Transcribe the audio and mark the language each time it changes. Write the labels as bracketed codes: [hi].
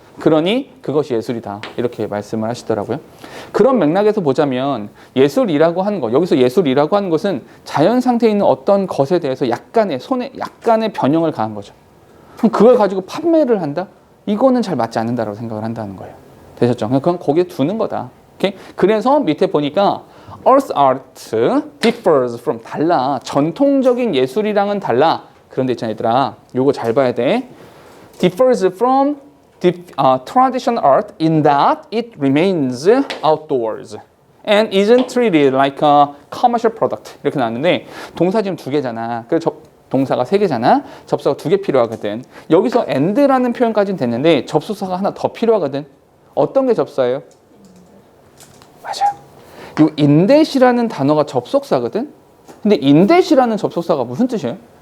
[ko] 그러니 그것이 예술이다. 이렇게 말씀을 하시더라고요. 그런 맥락에서 보자면 예술이라고 하는 것, 여기서 예술이라고 하는 것은 자연 상태에 있는 어떤 것에 대해서 약간의 변형을 가한 거죠. 그럼 그걸 가지고 판매를 한다? 이거는 잘 맞지 않는다라고 생각을 한다는 거예요. 되셨죠? 그냥 거기에 두는 거다. 오케이? 그래서 밑에 보니까 Earth art [en] differs from [ko] 달라. 전통적인 예술이랑은 달라. 그런데 있잖아 얘들아. 요거 잘 봐야 돼. [en] differs from traditional art in that it remains outdoors and isn't treated like a commercial product. [ko] 이렇게 나왔는데 동사 지금 2개잖아. 그래서 동사가 3개잖아. 접속사 2개 필요하거든. 여기서 and라는 표현까지는 됐는데 접속사가 하나 더 필요하거든. 어떤 게 접사예요? 맞아요. 이 인댓이라는 단어가 접속사거든. 근데 인댓이라는 접속사가 무슨 뜻이에요?